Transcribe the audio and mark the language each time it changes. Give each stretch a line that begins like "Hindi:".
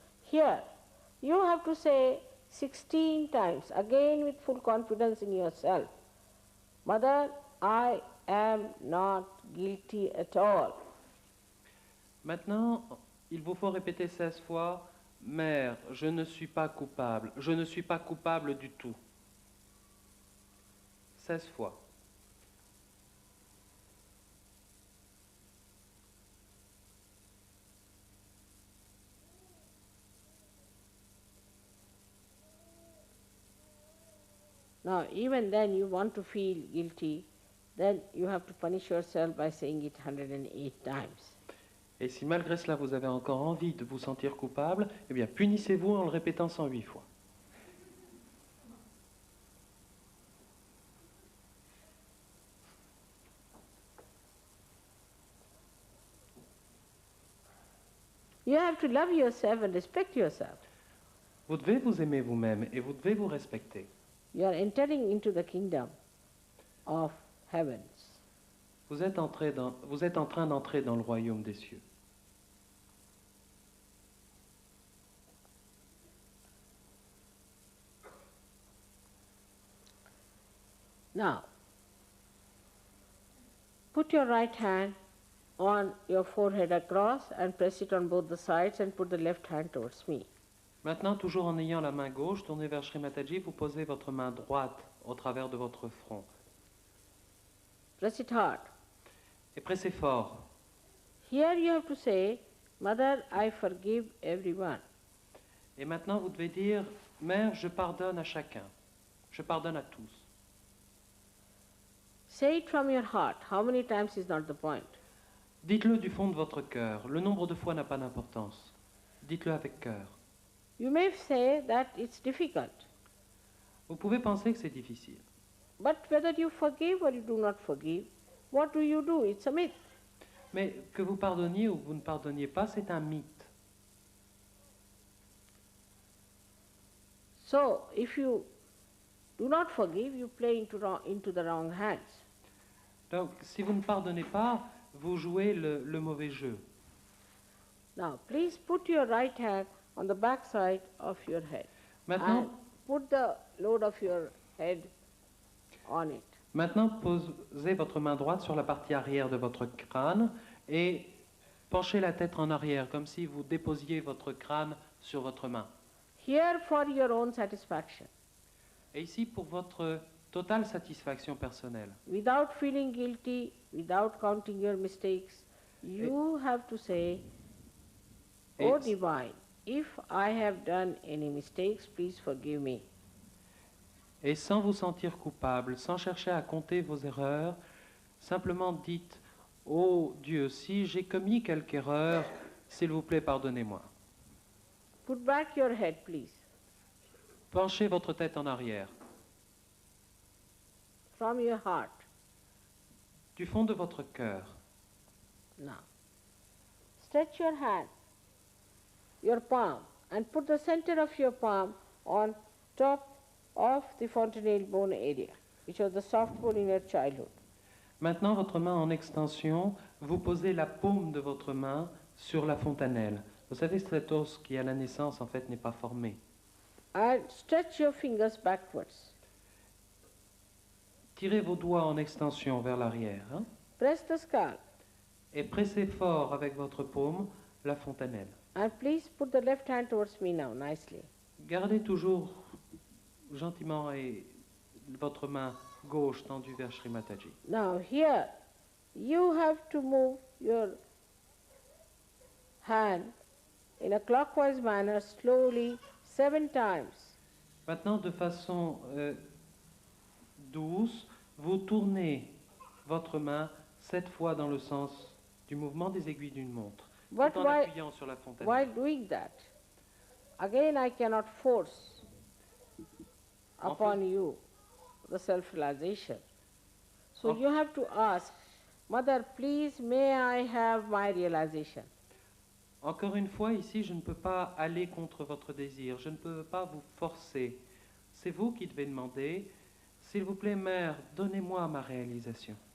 English: Here, you have to say 16 times, again with full confidence in yourself, Mother, I am not guilty at all.
French: Maintenant, il vous faut répéter 16 fois, Mère, je ne suis pas coupable, je ne suis pas coupable du tout. 16 fois.
English: Now, even then you want to feel guilty, then you have to punish yourself by saying it 108 times.
French: Et si malgré cela vous avez encore envie de vous sentir coupable, eh bien punissez-vous en le répétant 108 fois.
English: You have to love yourself and respect yourself.
French: Vous devez vous aimer vous-même et vous devez vous respecter.
English: You are entering into the kingdom of heavens.
French: Vous êtes en train d'entrer dans le royaume des cieux.
English: Now, put your right hand on your forehead across and press it on both the sides and put the left hand towards me.
French: Maintenant, toujours en ayant la main gauche tournée vers Shri Mataji, vous posez votre main droite au travers de votre front.
English: Press it hard.
French: Et pressez fort.
English: Here you have to say, Mother, I forgive everyone.
French: Et maintenant, vous devez dire, Mère, je pardonne à chacun. Je pardonne à tous.
English: Say it from your heart. How many times is not the point.
French: Dites-le du fond de votre cœur. Le nombre de fois n'a pas d'importance. Dites-le avec cœur.
English: You may say that it's difficult,
French: Vous pouvez penser que c'est difficile.
English: but whether you forgive or you do not forgive, what do you do? It's a myth.
French: Mais que vous pardonniez ou que vous ne pardonniez pas, c'est un mythe.
English: So, if you do not forgive, you play into the wrong hands.
French: Donc, si vous ne pardonnez pas, vous jouez le mauvais jeu.
English: Now, please put your right hand on the back side of your head.
French: Maintenant,
English: And put the load of your head on it.
French: Maintenant, posez votre main droite sur la partie arrière de votre crâne et penchez la tête en arrière, comme si vous déposiez votre crâne sur votre main.
English: Here for your own satisfaction,
French: Et ici, pour votre totale satisfaction personnelle.
English: without feeling guilty, without counting your mistakes, you have to say, O
French: Et-
English: Divine, if I have done any mistakes, please forgive me.
French: Et sans vous sentir coupable, sans chercher à compter vos erreurs, simplement dites « Oh Dieu, si j'ai commis quelque erreur, s'il vous plaît, pardonnez-moi.
English: Put back your head, please, »
French: Penchez votre tête en arrière,
English: from your heart.
French: du fond de votre cœur.
English: Now, stretch your hand, your palm, and put the center of your palm on top of the fontanelle bone area, which was the soft bone in your childhood.
French: Maintenant, votre main en extension, vous posez la paume de votre main sur la fontanelle. Vous savez, cet os qui à la naissance, en fait, n'est pas formé.
English: And stretch your fingers backwards.
French: Tirez vos doigts en extension vers l'arrière, hein,
English: Press the skull,
French: et pressez fort avec votre paume la fontanelle.
English: and please put the left hand towards me now, nicely.
French: Gardez toujours gentiment et votre main gauche tendue vers Sri Mataji.
English: Now here, you have to move your hand in a clockwise manner slowly 7 times.
French: Maintenant, de façon douce, vous tournez votre main 7 fois dans le sens du mouvement des aiguilles d'une montre,
English: But
French: tout en
English: while,
French: appuyant sur la fontanelle.
English: while doing that, again I cannot force upon you the self-realization. So Okay. you have to ask, Mother, please may I have my realization?
French: Encore une fois, ici, je ne peux pas aller contre votre désir, je ne peux pas vous forcer. C'est vous qui devez demander, s'il vous plaît, Mère, donnez-moi ma réalisation.